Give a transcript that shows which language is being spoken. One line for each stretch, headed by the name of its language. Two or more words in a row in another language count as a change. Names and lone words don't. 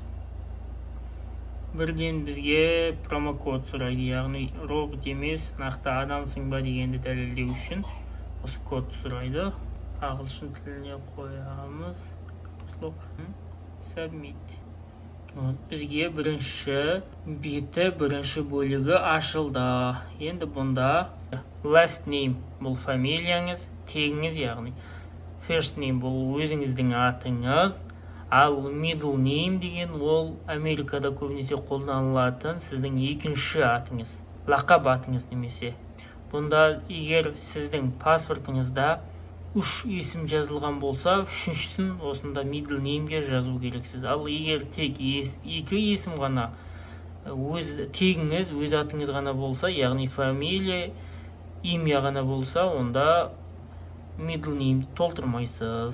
Kazakh: Бірден бізге промокод сұрайды, яғни робот емес, нақты адамсың ба дегенді дәлелдеу үшін осы код сұрайды. Ағылшын тіліне қоямыз. Submit. Бізге бірінші беті, бірінші бөлігі ашылды. Енді бұнда
English: last name
Kazakh: бұл фамилияңыз, тегіңіз, яғни
English: first name
Kazakh: бұл өзіңіздің атыңыз, ал
English: middle name
Kazakh: деген ол Америкада көбінесе қолданылатын сіздің екінші атыңыз, лақап атыңыз немесе. Бұнда егер сіздің паспортыңызда 3 есім жазылған болса, үшіншісін осында
English: middle name'ге
Kazakh: жазу керексіз. Ал егер тек 2 есім ғана, тегіңіз, өз атыңыз ғана болса, яғни
Russian: фамилия, имя
Kazakh: ғана болса, онда
English: middle name'ді
Kazakh: толтырмайсыз.